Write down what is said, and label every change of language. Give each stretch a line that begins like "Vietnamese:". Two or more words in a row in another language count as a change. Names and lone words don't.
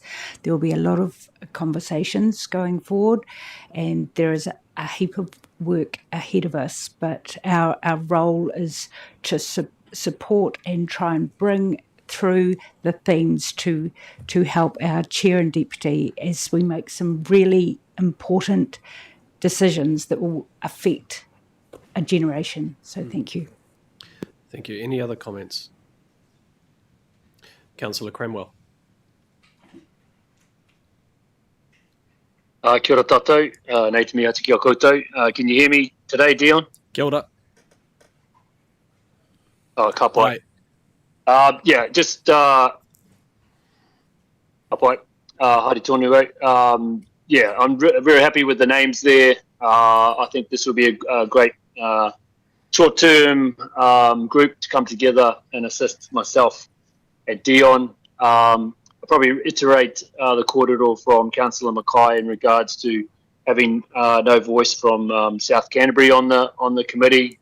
English: There will be a lot of conversations going forward, and there is a heap of work ahead of us, but our role is to support and try and bring through the themes to help our chair and deputy as we make some really important decisions that will affect a generation. So thank you. Thank you. Any other comments? Councillor Cranwell.
Māori: Kia ora tātou, nei te mea te kia koutou.
English: Can you hear me today, Dion?
Māori: Kia ora. Ka pai.
English: Yeah, just
Māori: ka pai. Haere tonu.
English: Yeah, I'm very happy with the names there. I think this will be a great short-term group to come together and assist myself at Dion. I'll probably reiterate the kōrero from Councillor Mackay in regards to having no voice from South Canterbury on the committee.